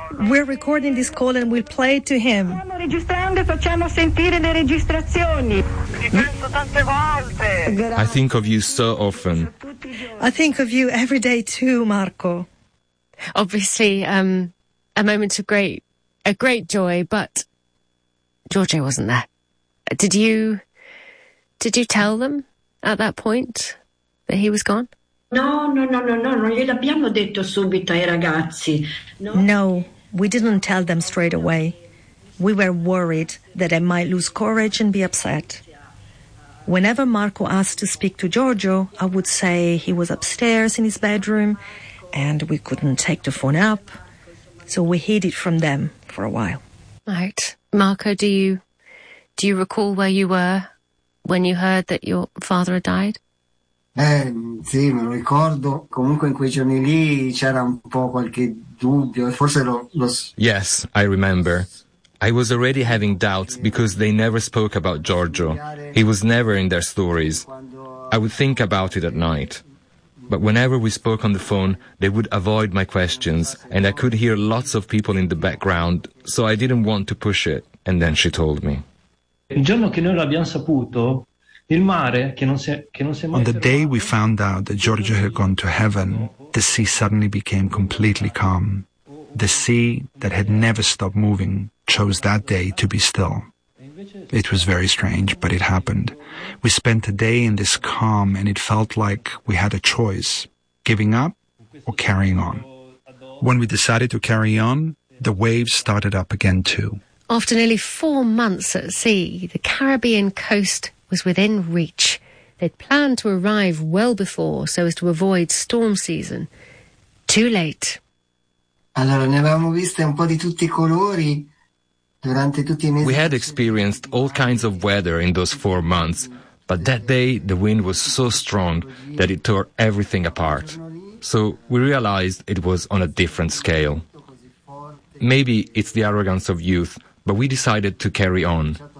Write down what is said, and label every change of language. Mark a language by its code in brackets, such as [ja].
[en] We're recording this call and we'll play it to him. [it] Stiamo registrando e facciamo sentire le registrazioni. Ci penso tante volte. [en] I think of you so often. I think of you every day too, Marco. Obviously, a moment of great. A great joy, but Giorgio wasn't there. Did you tell them at that point that he was gone? [it] No, non gliel'abbiamo detto subito ai ragazzi. [en] No, we didn't tell them straight away. We were worried that they might lose courage and be upset. Whenever Marco asked to speak to Giorgio, I would say he was upstairs in his bedroom and we couldn't take the phone up. So we hid it from them for a while. Right. Marco, do you recall where you were when you heard that your father had died? [it] Sì, me lo ricordo. Comunque in quei giorni lì c'era un po' qualche dubbio. Forse lo... [en] Yes, I remember. I was already having doubts because they never spoke about Giorgio. He was never in their stories. I would think about it at night. But whenever we spoke on the phone, they would avoid my questions, and I could hear lots of people in the background, so I didn't want to push it, and then she told me. [it] Il giorno che noi l'abbiamo saputo, Il mare che non si è mai [en] on the fermato. Day we found out that Giorgio had gone to heaven, the sea suddenly became completely calm. The sea, that had never stopped moving, chose that day to be still. It was very strange, but it happened. We spent a day in this calm, and it felt like we had a choice, giving up or carrying on. When we decided to carry on, the waves started up again too. After nearly 4 months at sea, the Caribbean coast was within reach. They'd planned to arrive well before so as to avoid storm season. Too late. [it] Allora, ne avevamo viste un po' di tutti I colori durante tutti I mesi. [en] We had experienced all kinds of weather in those 4 months, but that day the wind was so strong that it tore everything apart. So we realized it was on a different scale. Maybe it's the arrogance of youth, but we decided to carry on.